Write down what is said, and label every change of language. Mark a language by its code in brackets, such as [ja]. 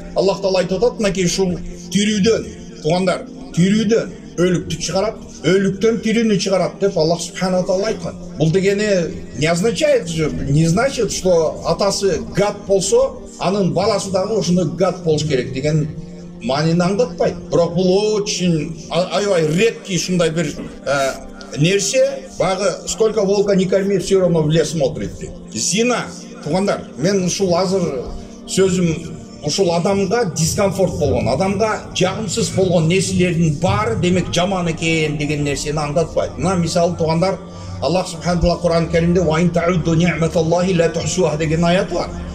[ky] Аллах таала айтып атат, мынакей ушул тирүүдөн, туугандар, тирүүдөн өлүктү чыгарат, өлүктөн тирүүнү чыгарат деп Аллах субхана таала айткан. Бул дегени [ru] не означает же, не значит, что [ky] атасы гад болсо, анын баласы дагы ошондой гад болуш керек деген маанини аңдатпайт. Бирок бул очень аябай редкий ушундай бир нерсе. [ru] Багы сколько волка не корми, все равно в лес смотрит. [ky] Зина, туугандар, мен ушул азыр сөзүм ушул адамга дискомфорт болгон, адамга жагымсыз болгон нерселердин баары демек жаман экен деген нерсени аңдатпайт. Мына мисалы туугандар, Аллах субхана таала Кур'ан Каримде [ar] "Ва ин та'удду ни'маталлахи ла тухсуха" [ky] деген аят бар.